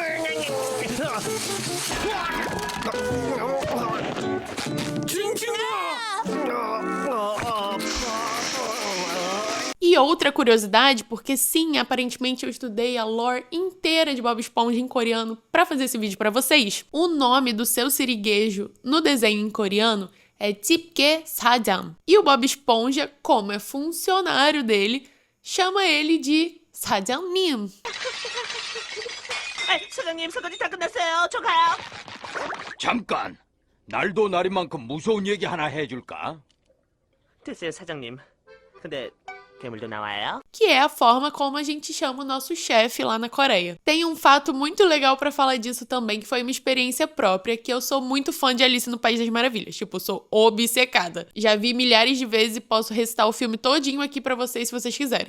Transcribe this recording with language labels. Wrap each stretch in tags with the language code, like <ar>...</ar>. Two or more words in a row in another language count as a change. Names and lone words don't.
<pt>E outra curiosidade, porque sim, aparentemente eu estudei a lore inteira de Bob Esponja em coreano pra fazer esse vídeo pra vocês. O nome do seu siriguejo no desenho em coreano é Jipke Sajam. E o Bob Esponja, como é funcionário dele, chama ele de Sajam님.</pt> <ko>사장님, 설거지 다 끝났어요. 저 가요. 잠깐! 날도 날인 만큼 무서운 얘기 하나 해줄까? 됐어요, 사장님. 근데 괴물도 나와요?</ko> <pt>Que é a forma como a gente chama o nosso chefe lá na Coreia. Tem um fato muito legal pra falar disso também, que foi uma experiência própria, que eu sou muito fã de Alice no País das Maravilhas. Tipo, eu sou obcecada. Já vi milhares de vezes e posso recitar o filme todinho aqui pra vocês, se vocês quiserem.</pt>